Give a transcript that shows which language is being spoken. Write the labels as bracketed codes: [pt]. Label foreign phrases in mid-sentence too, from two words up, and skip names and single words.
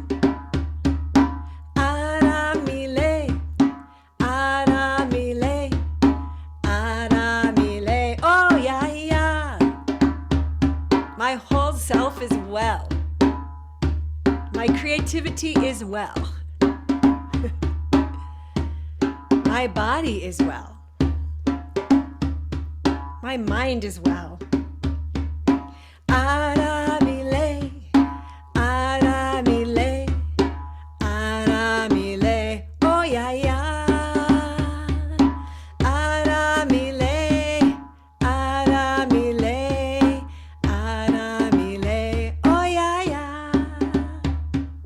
[yo] Aramile, Aramile, Aramile, [en] oh yeah, yeah. My whole self is well. My creativity is well. My body is well. My mind is well. [yo] Aramile, Aramile, Aramile, [en] oh yeah, yeah. [yo] Aramile, Aramile, Aramile, [en] oh yeah, yeah.